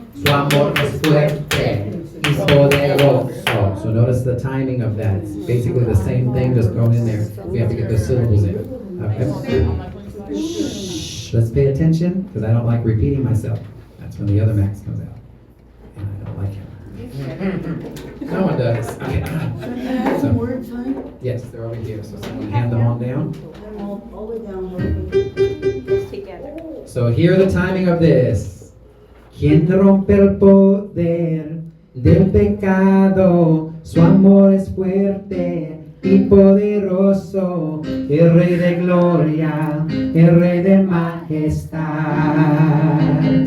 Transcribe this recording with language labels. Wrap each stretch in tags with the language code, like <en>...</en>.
<es>Su amor es fuerte y poderoso.</es> <en>So notice the timing of that. It's basically the same thing, just going in there. We have to get the syllables in. Okay? Shh. Let's pay attention, because I don't like repeating myself. That's when the other Max comes out. And I don't like him. No one does. Okay. So, yes, they're over here. So someone hand them on down. So hear the timing of this.</en> <es>¿Quién rompe el poder del pecado? Su amor es fuerte y poderoso. El Rey de gloria, el Rey de majestad.</es>